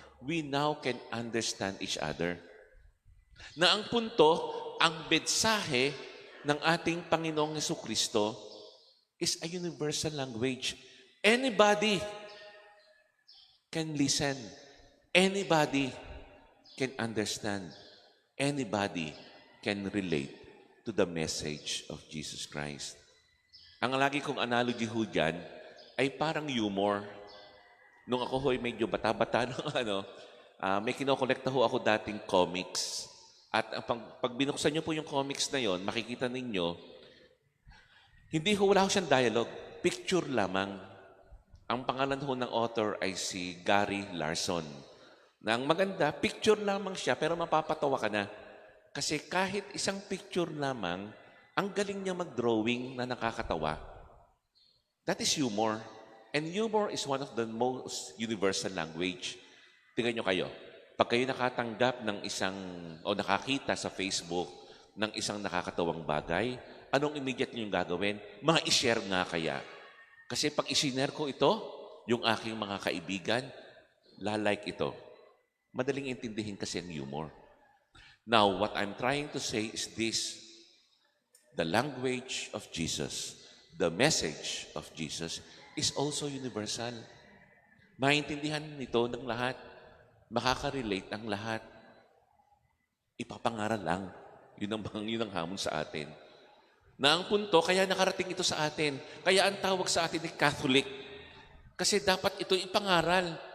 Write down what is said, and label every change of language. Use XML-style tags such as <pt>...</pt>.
<en>We now can understand each other.</en> <tl>Na ang punto, ang mensahe ng ating Panginoong Jesucristo</tl> <en>is a universal language. Anybody can listen. Anybody can understand. Anybody can relate to the message of Jesus Christ.</en> <tl>Ang lagi kong analogy ho dyan ay parang humor. Nung ako ho'y medyo bata-bata, may kinokolekta ho ako dating comics. At pag binuksan niyo po yung comics na yon, makikita ninyo, wala ho siyang dialogue. Picture lamang. Ang pangalan ho ng author ay si Gary Larson. Na ang maganda, picture lamang siya, pero mapapatawa ka na. Kasi kahit isang picture lamang, ang galing niya mag-drawing na nakakatawa.</tl> <en>That is humor. And humor is one of the most universal language.</en> <tl>Tingnan nyo kayo. Pag kayo nakatanggap ng o nakakita sa Facebook ng isang nakakatawang bagay, anong immediate nyo yung gagawin? Mga i-share nga kaya. Kasi pag i-share ko ito, yung aking mga kaibigan, lalike ito. Madaling intindihin kasi ang humor.</tl> <en>Now, what I'm trying to say is this. the language of Jesus, the message of Jesus is also universal.</en> <tl>Maintindihan nito ng lahat. Makaka-relate ang lahat. Ipapangaral lang. Yun ang hamon sa atin. Na ang punto, kaya nakarating ito sa atin. Kaya ang tawag sa atin ay Catholic. Kasi dapat ito ipangaral.</tl>